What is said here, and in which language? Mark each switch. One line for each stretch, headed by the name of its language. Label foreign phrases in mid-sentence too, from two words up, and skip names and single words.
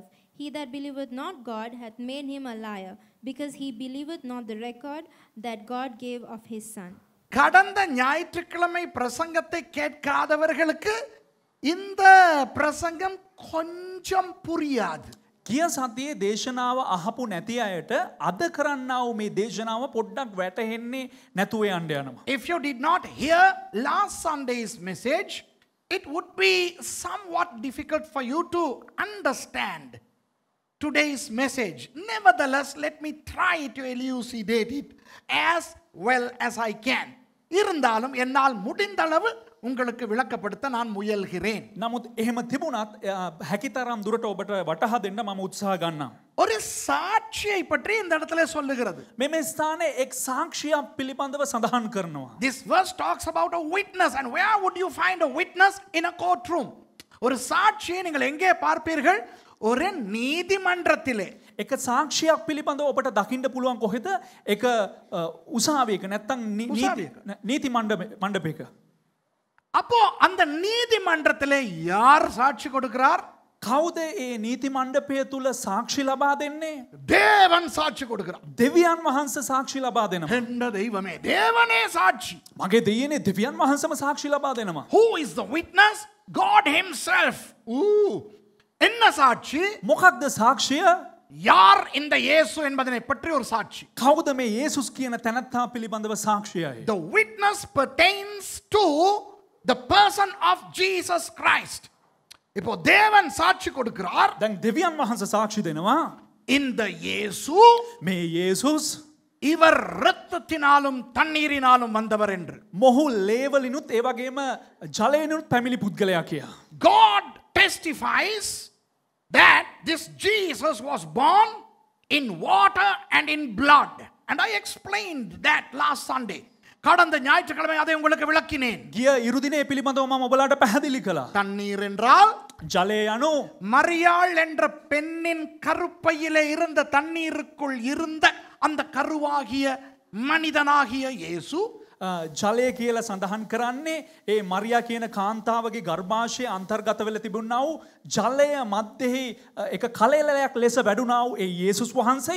English: He that believeth not God hath made him a liar, because he believeth not the record that God gave of his Son.
Tamil: கடந்த ஞாயிற்றுக்கிழமை பிரசங்கத்தை கேட்காதவர்களுக்கு இந்த பிரசங்கம் கொஞ்சம் புரியாது.
Sinhala: ගිය සතියේ දේශනාව අහපු නැති අයට අද කරන්නා වූ මේ දේශනාව පොඩ්ඩක් වැටහෙන්නේ නැතුව යන්න යනවා.
English: If you did not hear last Sunday's message, it would be somewhat difficult for you to understand today's message. Nevertheless, let me try to elucidate it as well as I can.
Tamil: இருந்தாலும் என்னால் முடிந்த அளவு உங்களுக்கு விளக்கப்படுத்த நான் முயல்கிறேன்.
Sinhala: නමුත් එහෙම තිබුණත් හැකිතරම් දුරට ඔබට වටහා දෙන්න මම උත්සාහ ගන්නම්.
Tamil: ஒரு சாட்சியை பற்றி இந்த இடத்துல சொல்லுகிறது.
Sinhala: මේ ස්ථානයේ එක් සාක්ෂියක් පිළිබඳව සඳහන් කරනවා.
English: This verse talks about a witness, and where would you find a witness? In a courtroom.
Tamil: ஒரு சாட்சியை நீங்கள் எங்கே பார்ப்பீர்கள்? ஒரு நீதிமன்றத்திலே.
Sinhala: එක සාක්ෂියක් පිළිබඳව ඔබට දකින්න පුළුවන් කොහෙද? එක උසාවියක නැත්නම් නීති මණ්ඩපයක.
Tamil: அப்போ அந்த நீதிமன்றத்திலே யார் சாட்சி கொடுக்கிறார்?
Sinhala: කවුද ඒ නීති මණ්ඩපය තුල සාක්ෂි ලබා දෙන්නේ?
Tamil: தேவன் சாட்சி கொடுக்கிறார்.
Sinhala: දෙවියන් වහන්සේ සාක්ෂි ලබා දෙනවා.
Tamil: என்ன தெய்வமே, தேவனே சாட்சி.
Sinhala: මගේ දෙයියනේ දෙවියන් වහන්සේම සාක්ෂි ලබා දෙනවා.
English: Who is the witness? God himself.
Tamil: என்ன சாட்சி?
Sinhala: මොකක්ද සාක්ෂිය?
Tamil: யார் இந்த இயேசு என்பதனை பற்றி ஒரு சாட்சி.
Sinhala: කවුද මේ යේසුස් කියන තැනත්තා පිළිබඳව සාක්ෂියයි?
English: The witness pertains to the person of Jesus Christ.
Tamil: இப்போ தேவன் சாட்சி கொடுக்கிறார்.
Sinhala: දැන් දෙවියන් වහන්සේ සාක්ෂි දෙනවා.
Tamil: இந்த இயேசு
Sinhala: මේ යේසුස්
Tamil: இவர் இரத்தத்தினாலும் தண்ணீரினாலும் வந்தவர் என்று.
Sinhala: මොහු ලේවලිනුත් ඒ වගේම ජලයෙනුත් පැමිණි පුද්ගලයා කියා.
English: God testifies that this Jesus was born in water and in blood. And I explained that last Sunday.
Tamil: கடந்த ஞாயிற்றுக்கிழமை அதை உங்களுக்கு விளக்கினேன்.
Sinhala: ගිය ඉරුදිනේ පිළිබඳව මම ඔබලාට පැහැදිලි කළා.
Tamil: தண்ணீர் என்றால்
Sinhala: ජලය යනු
Tamil: மரியாள் என்ற பெண்ணின் கருப்பையிலே இருந்த தண்ணீருக்குள் இருந்த அந்த கருவாகிய மனிதனாகிய இயேசு
Sinhala: ජලය කියලා සඳහන් කරන්නේ ඒ මරියා කියන කාන්තාවගේ ගර්භාෂයේ අන්තර්ගත වෙලා තිබුණා වූ ජලය මැද්දෙහි එක කලෙලයක් ලෙස වැඩුණා වූ ඒ යේසුස් වහන්සේ.